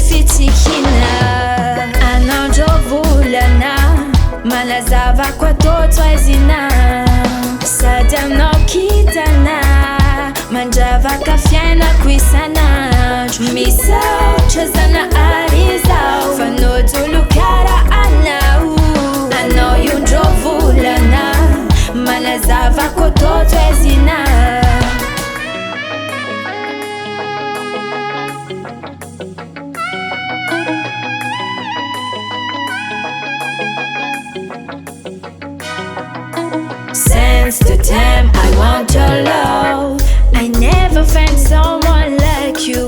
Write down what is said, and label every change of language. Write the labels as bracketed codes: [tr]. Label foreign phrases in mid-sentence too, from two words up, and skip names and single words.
[mg] fitsikina anandro volana malazavako atoto aizina sady anao kitana mandravaka fiainako isanandro misaotra zana arizao fanotolo kara anao io ndro volana malazavako atoto aizina [en] Since the time I want your love, I never find someone like you.